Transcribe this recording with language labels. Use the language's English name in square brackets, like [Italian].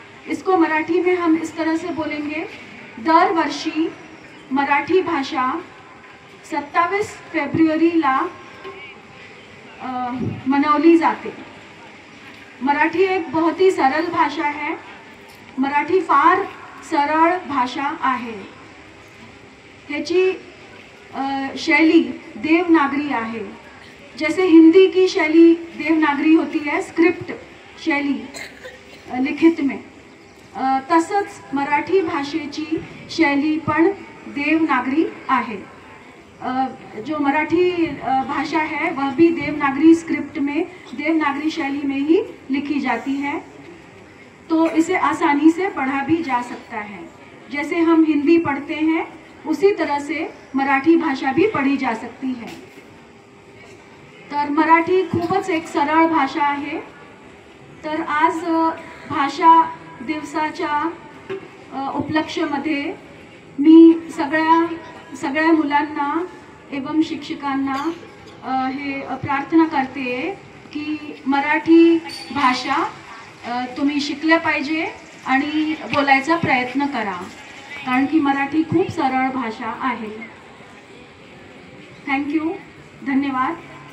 [Hindi] इसको मराठी में हम इस तरह से बोलेंगे, [Marathi] दरवर्षी मराठी भाषा 27 फेब्रुवारीला मनवली जाते। [Hindi] मराठी एक बहुत ही सरळ भाषा है। [Marathi] मराठी फार सरळ भाषा आहे। ह्याची शैली देवनागरी आहे। [Hindi] जैसे हिंदी की शैली देवनागरी होती है, स्क्रिप्ट शैली लिखित में, [Marathi] तसंच मराठी भाषेची शैली पण देवनागरी आहे। [Hindi] जो मराठी भाषा है वह भी देवनागरी स्क्रिप्ट में, देवनागरी शैली में ही लिखी जाती है। तो इसे आसानी से पढ़ा भी जा सकता है। जैसे हम हिंदी पढ़ते हैं उसी तरह से मराठी भाषा भी पढ़ी जा सकती है। [Marathi] तर मराठी खूपच एक सरळ भाषा आहे। तर आज भाषा दिवसाच्या उपलक्ष्यामध्ये मी सगळ्या मुलांना एवं शिक्षकांना हे प्रार्थना करते की मराठी भाषा तुम्ही शिकल्या पाहिजे आणि बोलायचा प्रयत्न करा, कारण की मराठी खूप सरळ भाषा आहे। थँक्यू, धन्यवाद।